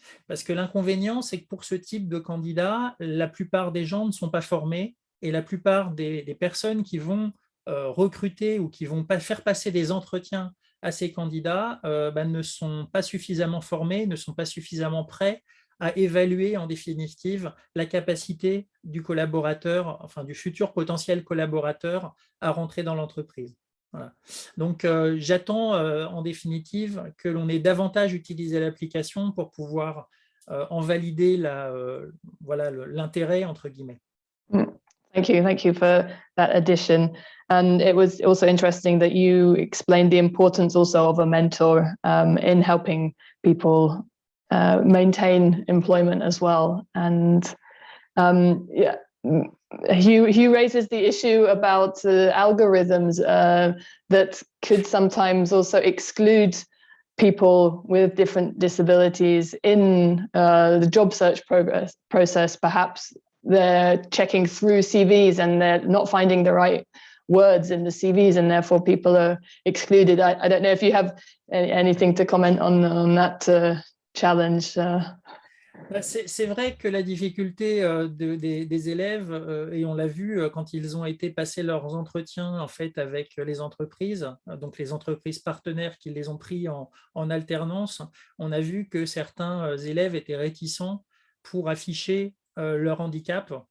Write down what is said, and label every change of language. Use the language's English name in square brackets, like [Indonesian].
[French] Parce que l'inconvénient, c'est que pour ce type de candidat, la plupart des gens ne sont pas formés et la plupart des personnes qui vont recruter ou qui vont faire passer des entretiens à ces candidats ne sont pas suffisamment formés, ne sont pas suffisamment prêts à évaluer en définitive la capacité du collaborateur, enfin du futur potentiel collaborateur à rentrer dans l'entreprise. Voilà. Donc, j'attends en définitive que l'on ait davantage utilisé l'application pour pouvoir en valider voilà, l'intérêt, entre guillemets. [English] Thank you for that addition. And it was also interesting that you explained the importance also of a mentor in helping people maintain employment as well. And yeah, Hugh raises the issue about algorithms that could sometimes also exclude people with different disabilities in the job search process. Perhaps they're checking through CVs and they're not finding the right words in the CVs, and therefore people are excluded. I don't know if you have anything to comment on that challenge. [French] C'est vrai que la difficulté des élèves, et on l'a vu quand ils ont été passer leurs entretiens en fait, avec les entreprises, donc les entreprises partenaires qui les ont pris en alternance, on a vu que certains élèves étaient réticents pour afficher leur handicap.